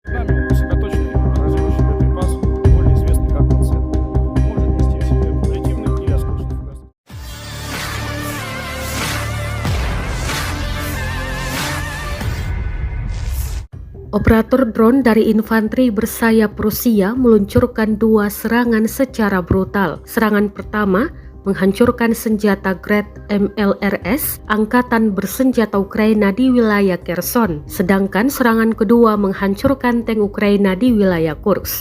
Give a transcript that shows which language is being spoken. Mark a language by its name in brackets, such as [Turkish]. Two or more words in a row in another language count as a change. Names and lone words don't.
[Russian] Нами высокоточный разрывающий боеприпас, более известный как ланцет, может нести в себе кумулятивный или осколочный фугас. [Indonesian] Operator drone dari infanteri bersayap Rusia meluncurkan dua serangan secara brutal. Serangan pertama menghancurkan senjata Grad MLRS angkatan bersenjata Ukraina di wilayah Kherson, sedangkan serangan kedua menghancurkan tank Ukraina di wilayah Kursk.